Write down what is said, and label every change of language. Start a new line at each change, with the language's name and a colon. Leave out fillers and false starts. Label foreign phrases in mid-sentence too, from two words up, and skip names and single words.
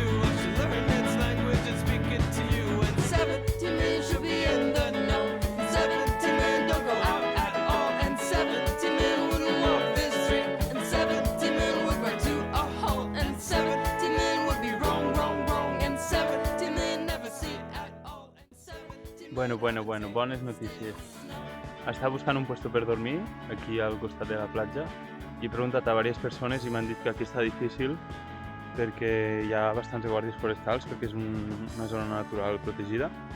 English: I should learn its language and speak it to you. And 70 men should be in the know. 70 men don't go out at all. And 70 men would walk this street. And 70 men would run to a hole. And 70 men would be wrong. And 70 men never see at all.
Catalan: Bueno, bones notícies. Estava buscant un puesto per dormir, aquí al costat de la platja, i he preguntat a diverses persones i m'han dit que aquí està difícil perquè hi ha bastants guàrdies forestals, perquè és una zona natural protegida.